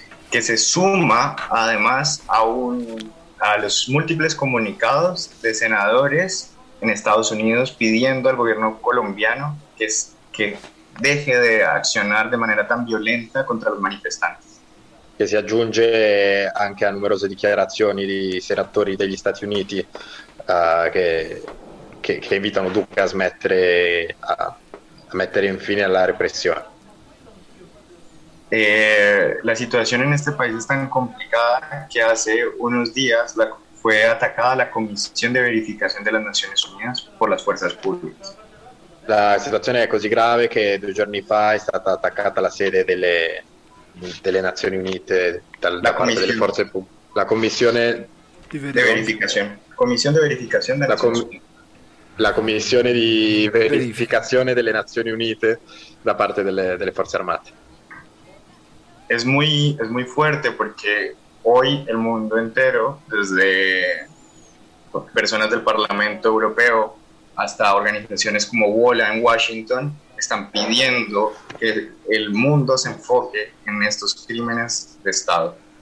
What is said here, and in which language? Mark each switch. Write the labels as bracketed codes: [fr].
[es] Que se suma además a los múltiples comunicados de senadores en Estados Unidos pidiendo al gobierno colombiano que deje de accionar de manera tan violenta contra los manifestantes. Que se [it] aggiunge anche a numerose dichiarazioni di senatori degli Stati Uniti che invitano Duque a smettere a mettere in fine alla repressione. [es] La situación en este país es tan complicada que hace unos días fue atacada la Comisión de Verificación de las Naciones Unidas por las fuerzas públicas. La situación [it] es così grave [es] que [it] due giorni fa è stata attaccata la sede delle Nazioni Unite da parte delle forze pubbliche. La Comisione [es] de Verificación. Comisión de Verificación de las Naciones Unidas. [it] La Comisione di Verificazione delle Nazioni Unite da parte delle forze armate. [es] Es muy fuerte porque hoy el mundo entero, desde personas del Parlamento Europeo hasta organizaciones como WOLA en Washington, están pidiendo que el mundo se enfoque en estos crímenes de Estado.